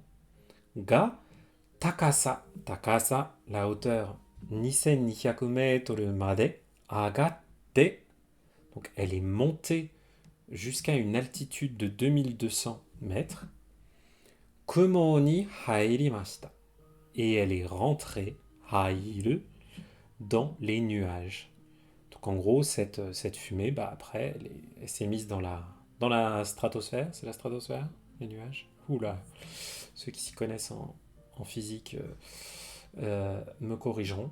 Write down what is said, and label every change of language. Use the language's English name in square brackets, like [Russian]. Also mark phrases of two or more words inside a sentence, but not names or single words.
[Japanese] が高さ、高さ, [French] la hauteur 2200 mètres [Japanese] まで上がって, [French] donc elle est montée jusqu'à une altitude de 2200 mètres. [Japanese] 雲に入りました. [French] Et elle est rentrée, hairu, dans les nuages. Donc en gros, cette fumée, bah après, elle s'est mise dans la stratosphère. C'est la stratosphère, les nuages? Oula, ceux qui s'y connaissent en physique me corrigeront.